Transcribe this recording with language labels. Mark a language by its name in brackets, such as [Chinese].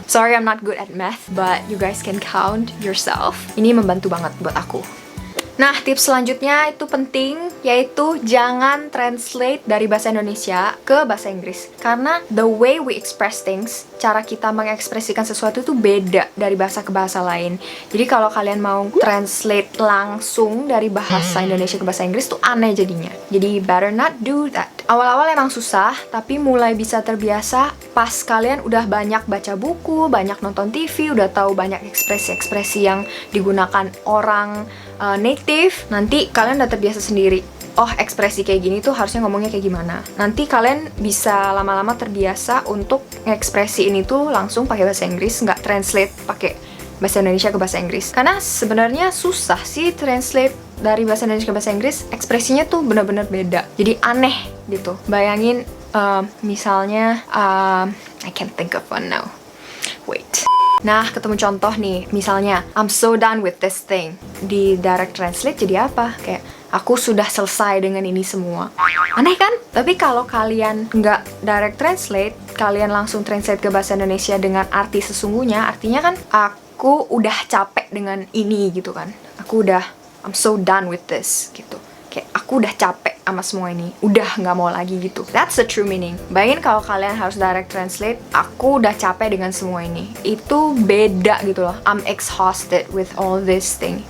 [English] Sorry I'm not good at math, but you guys can count yourself. [Indonesian] Ini membantu banget buat aku. Nah, tips selanjutnya itu penting, yaitu jangan translate dari bahasa Indonesia ke bahasa Inggris. Karena [English] the way we express things, [Indonesian] cara kita mengekspresikan sesuatu itu beda dari bahasa ke bahasa lain. Jadi kalau kalian mau translate langsung dari bahasa Indonesia ke bahasa Inggris tuh aneh jadinya. Jadi [English] better not do that. [Indonesian] Awal-awal emang susah, tapi mulai bisa terbiasa pas kalian udah banyak baca buku, banyak nonton TV, udah tahu banyak ekspresi-ekspresi yang digunakan orang native, nanti kalian udah terbiasa sendiri. Oh, ekspresi kayak gini tuh harusnya ngomongnya kayak gimana. Nanti kalian bisa lama-lama terbiasa untuk ngekspresi ini tuh langsung pakai bahasa Inggris, nggak translate pakai bahasa Indonesia ke bahasa Inggris. Karena sebenarnya susah sih translate dari bahasa Indonesia ke bahasa Inggris, ekspresinya tuh bener-bener beda. Jadi aneh gitu. Bayangin misalnya, [English] I can't think of one now. Wait. [Indonesian] Nah, ketemu contoh nih, misalnya [English] I'm so done with this thing. [Indonesian] Di direct translate jadi apa? Kayak aku sudah selesai dengan ini semua. Aneh kan? Tapi kalau kalian nggak direct translate, kalian langsung translate ke bahasa Indonesia dengan arti sesungguhnya, artinya kan aku udah capek dengan ini gitu kan. [English] I'm so done with this [Indonesian] gitu. Kayak aku udah capek sama semua ini, udah nggak mau lagi gitu. [English] That's the true meaning. [Indonesian] Bayangin kalau kalian harus direct translate, aku udah capek dengan semua ini. Itu beda gitu loh. [English] I'm exhausted with all this thing.